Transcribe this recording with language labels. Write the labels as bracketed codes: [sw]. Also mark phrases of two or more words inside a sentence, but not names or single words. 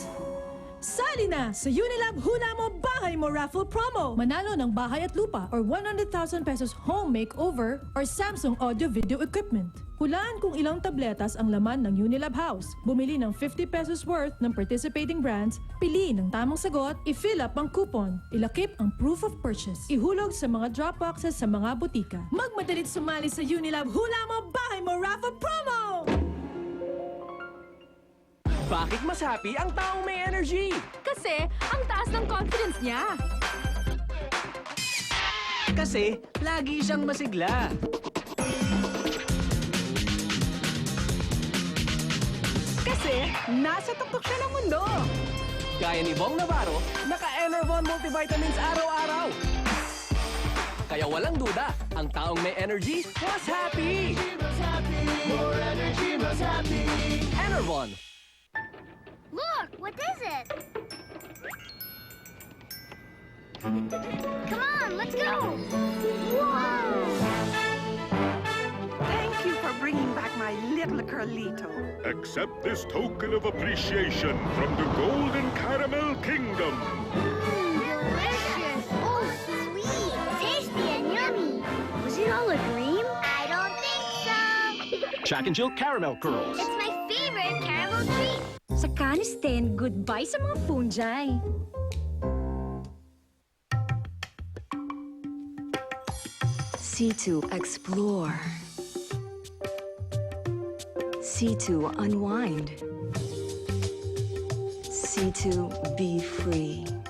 [tl] Sali na sa Unilab Hula Mo Bahay Mo Raffle Promo! Manalo ng bahay at lupa or 100,000 [en] pesos home makeover [tl] or Samsung [en] audio video equipment. [tl] Hulaan kung ilang tabletas ang laman ng Unilab House. Bumili ng 50 [en] pesos worth [tl] ng [en] participating brands, [tl] piliin ang tamang sagot, i-fill up ang coupon, ilakip ang [en] proof of purchase, [tl] ihulog sa mga [en] drop boxes [tl] sa mga butika. Magmadalit sumali sa Unilab Hula Mo Bahay Mo Raffle Promo! Bakit mas happy ang taong may energy? Kasi ang taas ng confidence niya. Kasi lagi siyang masigla. Kasi nasa tuktok siya ng mundo! Gaya ni Bong Navarro, naka-Enervon multivitamins araw-araw. Kaya walang duda, ang taong may energy [en] was happy! More energy, [tl] mas happy! Enervon. [en] Look, what is it? Come on, let's go! Whoa! Lito. Accept this token of appreciation from the Golden Caramel Kingdom. Delicious. Oh, sweet. Tasty and yummy. Was it all a dream? I don't think so. Jack and Jill Caramel Curls. It's my favorite caramel treat. [tl] Sa Canistan, goodbye sa mga fungi. [en] C2 explore. C2 unwind. C2 be free.